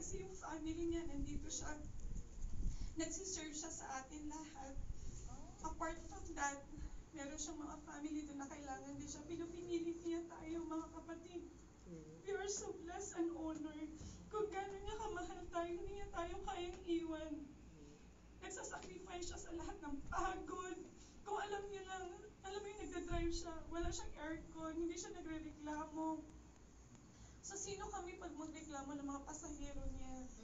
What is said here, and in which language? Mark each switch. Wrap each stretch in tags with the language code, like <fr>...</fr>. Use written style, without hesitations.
<tl>Kasi yung family niya, nandito siya. Nagsiserve siya sa atin lahat.</tl> <en>Apart from that,</en> <tl>meron siyang mga family doon na kailangan din siya. Pinupinilit niya tayo, mga kapatid.</tl> <en>We are so blessed and honored.</en> <tl>Kung gano'n niya kamahal tayo, hindi niya tayo kayang iwan. Nagsasacrifice siya sa lahat ng pagod. Kung alam niyo lang, alam mo yung nagdadrive siya, wala siyang aircon, hindi siya nagre-reklamo. So, sino kami pag magreklamo ng mga pasahero niya?</tl>